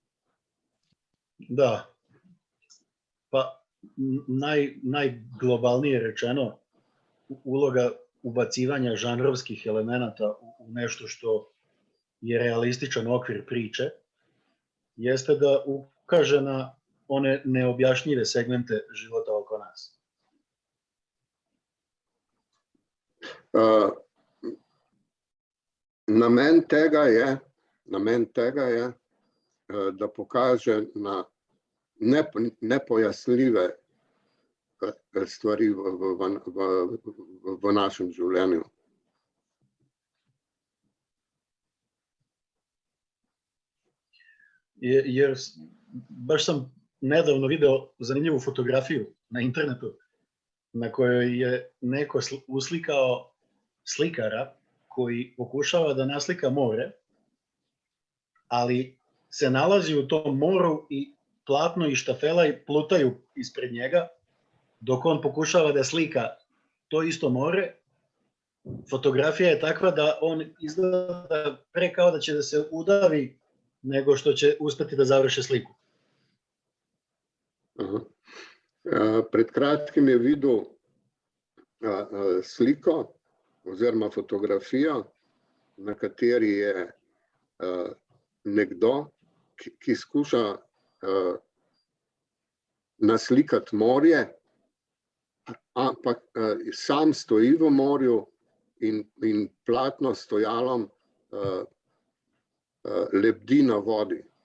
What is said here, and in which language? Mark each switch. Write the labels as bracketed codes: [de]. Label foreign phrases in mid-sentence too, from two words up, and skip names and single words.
[sr] Da, pa najglobalnije rečeno, uloga ubacivanja žanrovskih elemenata u nešto što je realističan okvir priče jeste da ukaže na one neobjašnjive segmente života oko nas. [sl] Namen tega je da pokaže na nepojasnljive stvari v našem življenju. [sr] Jer baš sam nedavno video zanimljivu fotografiju na internetu na kojoj je neko uslikao slikara koji pokušava da naslika more, ali se nalazi u tom moru i platno i štafela i plutaju ispred njega, dok on pokušava da slika to isto more. Fotografija je takva da on izgleda pre kao da će da se udavi nego što će uspeti da završi sliku. [sl] Pred kratkim je videl sliko oziroma fotografijo, na kateri je nekdo, ki skuša naslikati morje, ampak sam stoji v morju in platno s stojalom lebdi na vodi.